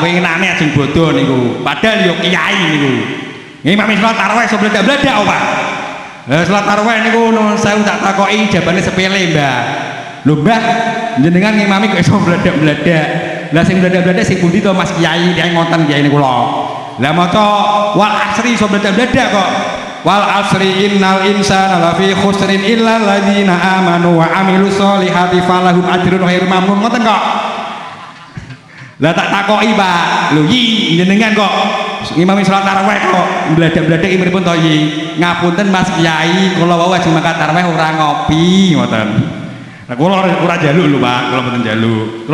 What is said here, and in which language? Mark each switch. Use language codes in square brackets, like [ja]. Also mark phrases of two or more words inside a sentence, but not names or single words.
[jv] winginane ajeng bodho niku padahal yo kiai niku ngimami salat tarawih sebledak-bledak Pak lah salat tarawih niku nuwun sewu tak takoki jabane sepele Mbah lho Mbah jenengan ngimami kok iso bledak-bledak lah sing bledak-bledak sing pundi to Mas Kiai kiai ngoten kiai niku lho lah maca [ar] والعصر [jv] iso bledak-bledak kok [ar] والعصر إن الإنسان لفي خسر إلا الذين آمنوا وعملوا الصالحات فلهم أجر غير ممنون [jv] ngoten kok lah tak takoki Pak lho yi jenengan kok ngimami salat tarawih kok bledak-bledak imiripun to yi ngapunten Mas Kiai kula wau ajeng makan tarawih ora ngopi ngoten. Nah, kula ora njaluk lho Pak, kula mboten njaluk.